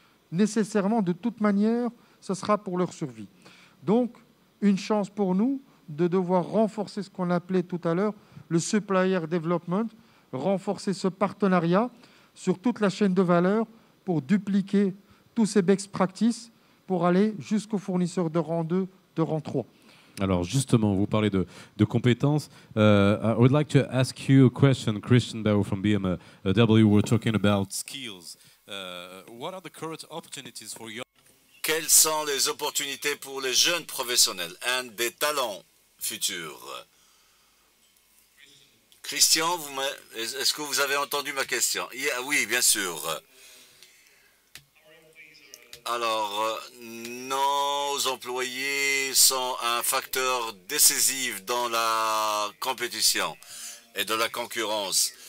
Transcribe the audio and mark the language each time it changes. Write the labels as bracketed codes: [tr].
[fr] Nécessairement, de toute manière, ce sera pour leur survie. Donc, une chance pour nous de devoir renforcer ce qu'on appelait tout à l'heure le supplier development, renforcer ce partenariat sur toute la chaîne de valeur pour dupliquer tous ces best practices pour aller jusqu'aux fournisseurs de rang 2, de rang 3. Alors justement, vous parlez de compétences. [en] I would like to ask you a question, Christian Bao from BMW. We're talking about skills. What are the current opportunities for young? [fr] Quelles sont les opportunités pour les jeunes professionnels, un des talents futurs? Christian, est-ce que vous avez entendu ma question? Oui, bien sûr. Alors, nos employés sont un facteur décisif dans la compétition et dans la concurrence.